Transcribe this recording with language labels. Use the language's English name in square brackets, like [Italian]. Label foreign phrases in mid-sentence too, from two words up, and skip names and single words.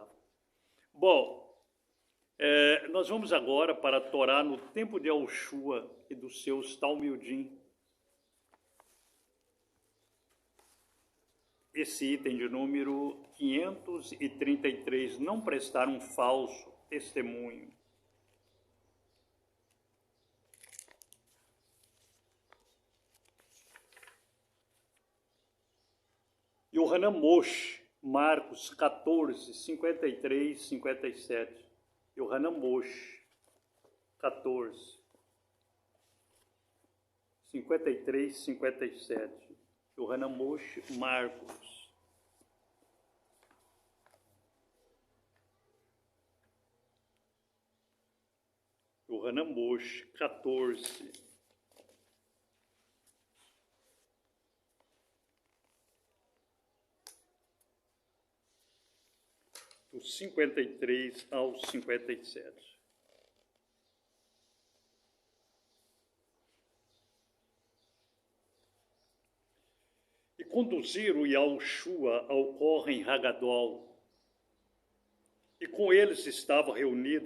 [Portuguese] Bom, nós vamos agora para a Torá no tempo de Yahushua e dos seus Talmudim. Esse item de número 533, não prestar um falso testemunho. Yohanan Moshe, Marcos 14, 53, 57. Yohanan Moshe, 14, 53, 57. Yohanan Moshe, Marcos. Yohanan Moshe, 14. Do 53 ao 57. E conduziram Yahushua ao [Hebrew] הכהן הגדול, [Portuguese] E com eles estavam reunidos